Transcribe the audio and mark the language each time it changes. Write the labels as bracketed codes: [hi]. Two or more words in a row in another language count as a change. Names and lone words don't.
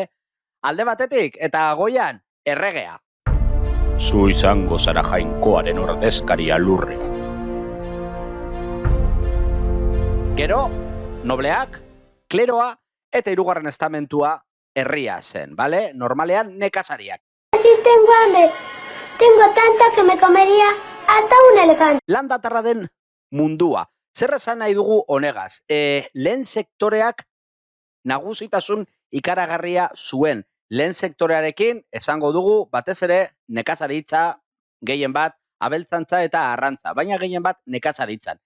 [eu] Alde batetik eta goian erregea. Zu izango zara jainkoaren ordezkaria lurrean. Gero, nobleak, kleroa eta hirugarren estamentua herria zen, bale? Normalean nekazariak. [es] Si tengo hambre, tengo tanta que me comería hasta un elefante. [eu] Landatarra den mundua. Zer esan nahi dugu honegaz? Lehen sektoreak nagusitasun ikaragarria zuen. Lehen sektorearekin esango dugu batez ere nekazaritza, gehien bat abeltzantza eta arrantza, baina gehien bat nekazaritzan.